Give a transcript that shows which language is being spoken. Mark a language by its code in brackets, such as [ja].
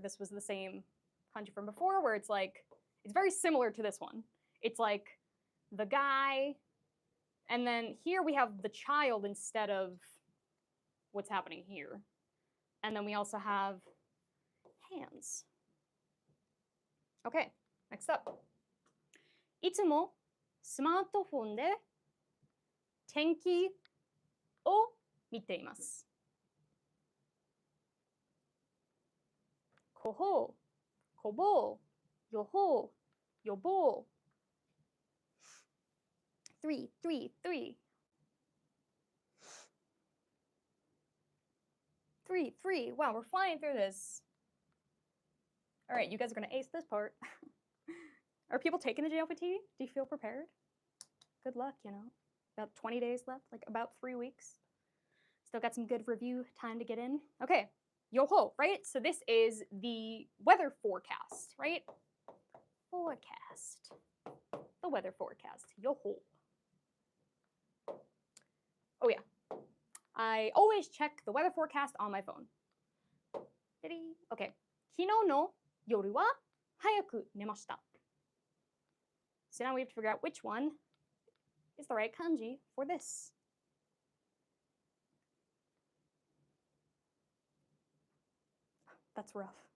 [en] This was the same kanji from before, where it's like it's very similar to this one. It's like the guy, and then here we have the child instead of what's happening here. And then we also have hands. Okay, next up. [ja] いつもスマートフォンで天気を見ています。こほう、こぼう、予報、予防。 [en] 3, 3, 3. 3, 3. Wow, we're flying through this. All right, you guys are going to ace this part. Are people taking the JLPT? Do you feel prepared? Good luck, you know. About 20 days left, like about 3 weeks. Still got some good review time to get in. Okay, yoho, right? So this is the weather forecast, right? Forecast. The weather forecast, yoho. Oh yeah, I always check the weather forecast on my phone. Okay. [ja] 昨日の夜は早く寝ました。 [en] So now we have to figure out which one is the right kanji for this. That's rough.